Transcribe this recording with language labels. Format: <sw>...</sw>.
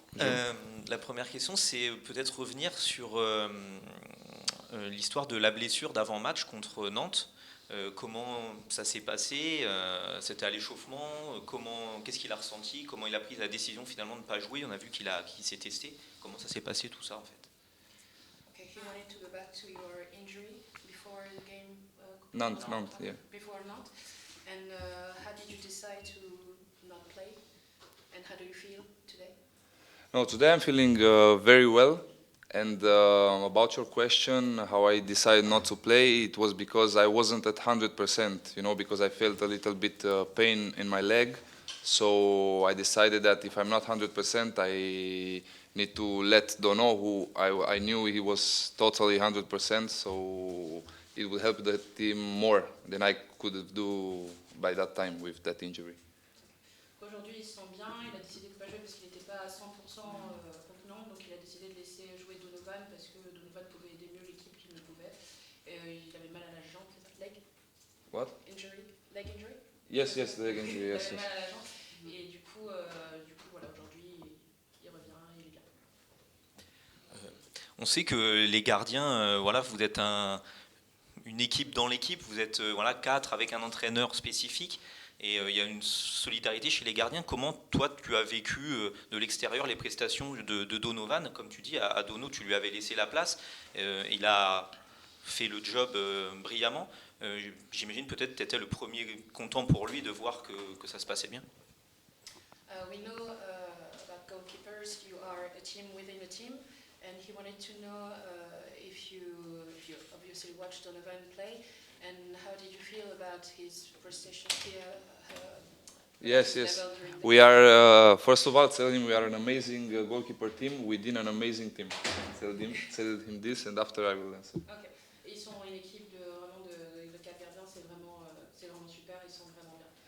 <fr>La première question, c'est peut-être revenir sur l'histoire de la blessure d'avant-match contre Nantes. Comment ça s'est passé? C'était à l'échauffement? Qu'est-ce qu'il a ressenti? Comment il a pris la décision finalement de ne pas jouer? On a vu qu'il s'est testé. Comment ça s'est passé tout ça en fait?</fr> <en>Okay, he wanted to go back to your injury before the game. Nantes, yeah. Before Nantes, and how did you decide to not play? And how do you feel today? No, today I'm feeling very well. And about your question, how I decided not to play, it was because I wasn't at 100%, because I felt a little bit pain in my leg. So I decided that if I'm not 100%, I need to let Dono, who I knew he was totally 100%, so it would help the team more than I could do by that time with that injury.</en> <fr>Aujourd'hui, il se sent bien, il a décidé de ne pas jouer parce qu'il n'était pas à 100% contenant, donc il a décidé de laisser jouer Donovan parce que Donovan pouvait aider mieux l'équipe qu'il ne pouvait. Il avait mal à la jambe, c'est ça?</fr> <en>Leg What? Injury? Leg injury? Yes, leg injury, yes.</en> <fr>Il avait mal à la jambe, et du coup voilà, aujourd'hui, il revient. On sait que les gardiens, voilà, vous êtes une équipe dans l'équipe, vous êtes voilà, 4 avec un entraîneur spécifique, et il y a une solidarité chez les gardiens. Comment toi tu as vécu de l'extérieur les prestations de Donovan? Comme tu dis, à Dono tu lui avais laissé la place, il a fait le job brillamment. J'imagine peut-être tu étais le premier content pour lui de voir que ça se passait bien.</fr> <en>We know about goalkeepers, you are a team within a team, and he wanted to know if you obviously watched Donovan play, and how did you feel about his prestation here? Yes, his yes. level during the We are, first of all, tell him we are an amazing goalkeeper team within an amazing team. Tell him this, and after I will answer. Ok.</en> <fr>Et ils sont une équipe vraiment de quatre gardiens, c'est vraiment super, ils sont vraiment bien.</fr>